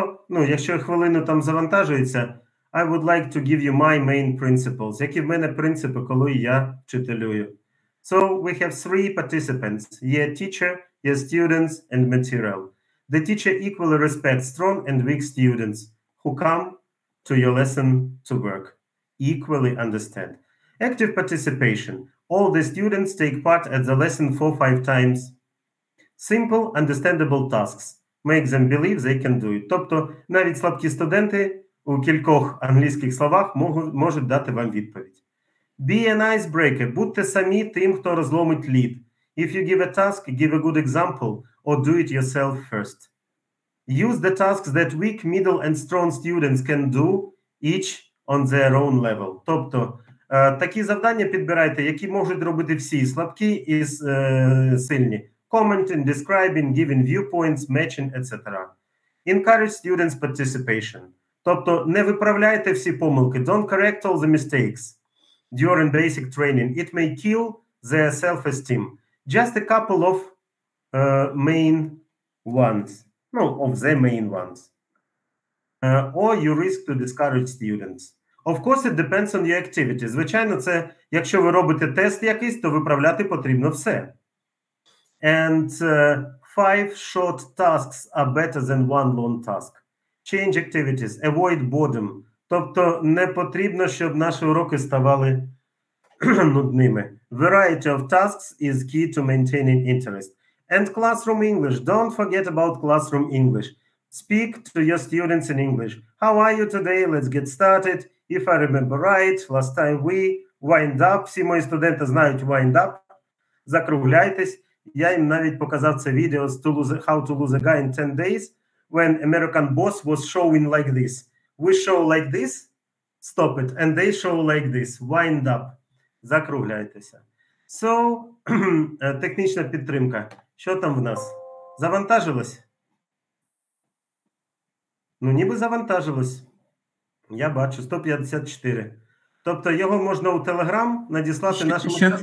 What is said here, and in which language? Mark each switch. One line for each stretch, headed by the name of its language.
Ukrainian: Якщо хвилину там завантажується,
English: I would like to give you my main principles.
Ukrainian: Які в мене принципи, коли я вчителюю.
English: So, we have 3 participants. Є teacher, є students, and material. The teacher equally respects strong and weak students who come to your lesson to work. Equally understand. Active participation. All the students take part at the lesson 4-5 times. Simple, understandable tasks. Make them believe they can do it.
Ukrainian: Тобто, навіть слабкі студенти у кількох англійських словах можуть дати вам відповідь.
English: Be an icebreaker.
Ukrainian: Будьте самі тим, хто розломить лід.
English: If you give a task, give a good example or do it yourself first. Use the tasks that weak, middle and strong students can do, each on their own level.
Ukrainian: Тобто, такі завдання підбирайте, які можуть робити всі, слабкі і сильні.
English: Commenting, describing, giving viewpoints, matching, etc. Encourage students' participation.
Ukrainian: Тобто, не виправляйте всі помилки.
English: Don't correct all the mistakes during basic training. It may kill their self-esteem. Just a couple of main ones. Of the main ones. Or you risk to discourage students. Of course, it depends on your activity.
Ukrainian: Звичайно, це, якщо ви робите тест якийсь, то виправляти потрібно все.
English: And 5 short tasks are better than 1 long task. Change activities, avoid boredom.
Ukrainian: Тобто не потрібно, щоб наші уроки ставали нудними.
English: Variety of tasks is key to maintaining interest. And classroom English. Don't forget about classroom English. Speak to your students in English. How are you today? Let's get started. If I remember right, last time we wind up.
Ukrainian: Всі мої студенти знають
English: wind up.
Ukrainian: Закругляйтесь. Я їм навіть показав це відео з How to lose a guy in 10 days when American boss was showing like this.
English: We show like this, stop it, and they show like this, wind up.
Ukrainian: Закругляйтеся.
English: So,
Ukrainian: технічна підтримка. Що там в нас? Завантажилось? Ніби завантажилось. Я бачу, 154. Тобто його можна у Telegram надіслати нашому...